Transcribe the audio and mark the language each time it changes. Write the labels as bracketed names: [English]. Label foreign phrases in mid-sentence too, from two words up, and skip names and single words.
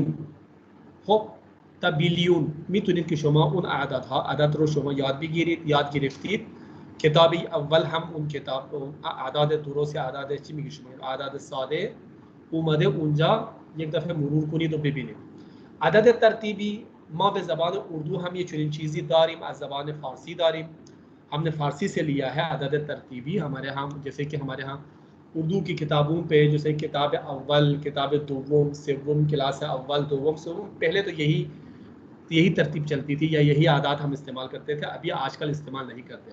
[Persian] خب تا بیلیون میتونید که شما اون عدد رو شما یاد بگیرید، یاد گرفتید. کتاب اول هم اون کتاب اعداد درست یا اعداد چی میگه شما اعداد ساده اومده اونجا، یک دفعه مرور کنید و ببینید. عدد ترتیبی ما به زبان اردو هم یه چنین چیزی داریم، از زبان فارسی داریم، [Urdu] ہم نے فارسی سے لیا ہے عدد ترتیبی. ہمارے یہاں جیسے کہ ہمارے یہاں اردو کی کتابوں پہ جیسے کتاب اول، کتاب دوم، سوم، کلاس اول دوم سوم، پہلے تو یہی ترتیب چلتی تھی یا یہی عادات ہم استعمال کرتے تھے، ابھی آجکل استعمال نہیں کرتے.